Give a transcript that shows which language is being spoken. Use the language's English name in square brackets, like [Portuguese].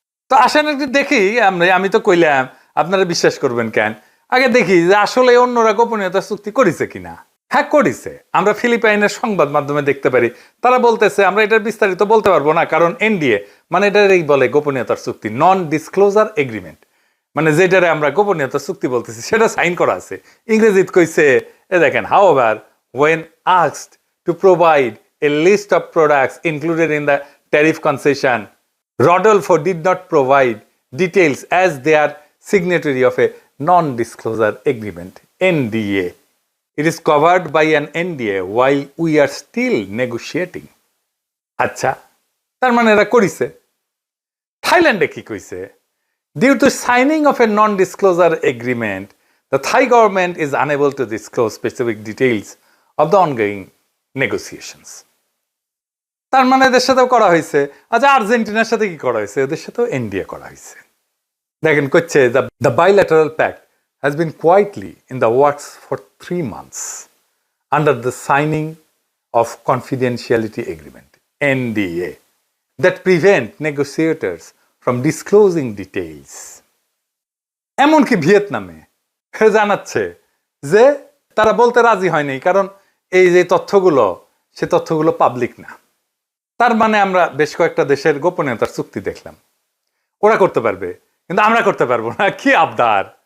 [Bangla] তো আসেন একটু দেখি আমি তো কইলাম, আপনারা বিশ্বাস করবেন কেন, আগে দেখি যে আসলে অন্যরা গোপনীয়তা চুক্তি করেছে কিনা। হ্যাঁ, করেছে। আমরা ফিলিপাইনের সংবাদ মাধ্যমে দেখতে পারি, তারা বলতেছে আমরা এটার বিস্তারিত বলতে পারবো না, কারণ এনডিএ, মানে এটারই বলে গোপনীয়তার চুক্তি, নন ডিসক্লোজার এগ্রিমেন্ট। মানে যেটারে আমরা গোপনীয়তার চুক্তি বলতেছি সেটা সাইন করা আছে। ইংরেজিত কইছে, এ দেখেন, [English] however when asked to provide a list of products included in the tariff concession, Rodolfo did not provide details as they are signatory of a non-disclosure agreement, NDA. It is covered by an NDA while we are still negotiating. [Bangla] আচ্ছা, তার মানে এরা করিছে। থাইল্যান্ডে কি কইছে? [English] Due to signing of a non-disclosure agreement, the Thai government is unable to disclose specific details of the ongoing negotiations. [Bangla] তার মানে এদের সাথেও করা হয়েছে। আচ্ছা, আর্জেন্টিনার সাথে কি করা হয়েছে? এদের সাথেও এনডিএ করা হয়েছে। দেখেন, করছে [English] the bilateral pact has been quietly in the works for 3 months under the signing of confidentiality agreement, NDA, that prevent negotiators from disclosing details. [Bangla] এমনকি ভিয়েতনামে জানাচ্ছে যে তারা বলতে রাজি হয়নি, কারণ এই যে তথ্যগুলো, সে তথ্যগুলো পাবলিক না। তার মানে আমরা বেশ কয়েকটা দেশের গোপনীয়তার চুক্তি দেখলাম, ওরা করতে পারবে কিন্তু আমরা করতে পারবো না। কি আবদার!